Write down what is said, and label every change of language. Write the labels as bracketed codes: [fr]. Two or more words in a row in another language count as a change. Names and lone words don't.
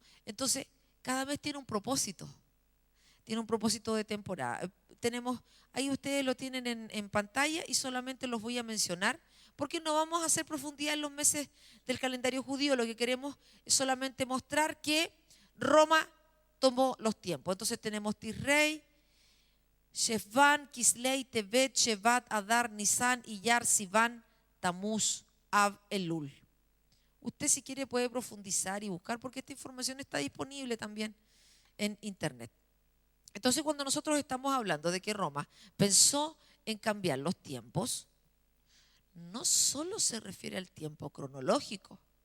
[es] Entonces, cada mes tiene un propósito de temporada. Ahí ustedes lo tienen en pantalla y solamente los voy a mencionar porque no vamos a hacer profundidad en los meses del calendario judío. Lo que queremos es solamente mostrar que Roma tomó los tiempos. Entonces tenemos Tisrei, Shefvan, Kislei, Tevet, Shevat, Adar, Nisan, Iyar, Sivan, Tamuz, Ab, Elul. Usted si quiere puede profundizar y buscar porque esta información está disponible también en internet. Entonces cuando nosotros estamos hablando de que Roma pensó en cambiar los tiempos, no solo se refiere al tiempo cronológico.